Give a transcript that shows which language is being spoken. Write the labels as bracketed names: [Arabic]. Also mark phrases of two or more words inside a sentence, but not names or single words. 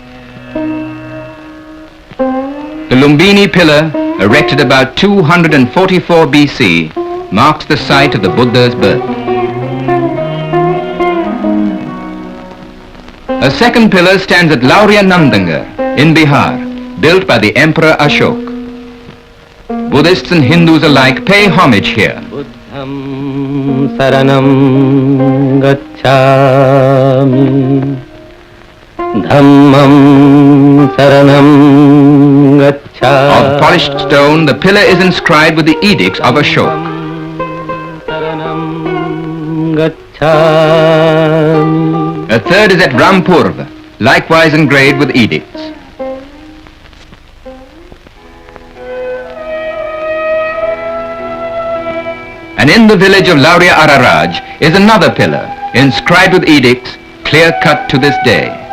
[English] The Lumbini pillar, erected about 244 BC, marks the site of the Buddha's birth. A second pillar stands at Lauriya Nandanga in Bihar, built by the Emperor Ashok. Buddhists and Hindus alike pay homage here. [Pali] Buddham saranam gacchami, dhammam saranam gacchami. [English] Of polished stone, the pillar is inscribed with the edicts of Ashok. [Pali] Saranam gacchami. [English] A third is at Rampurva, likewise engraved with edicts. And in the village of Lauriya Araraj is another pillar, inscribed with edicts, clear-cut to this day.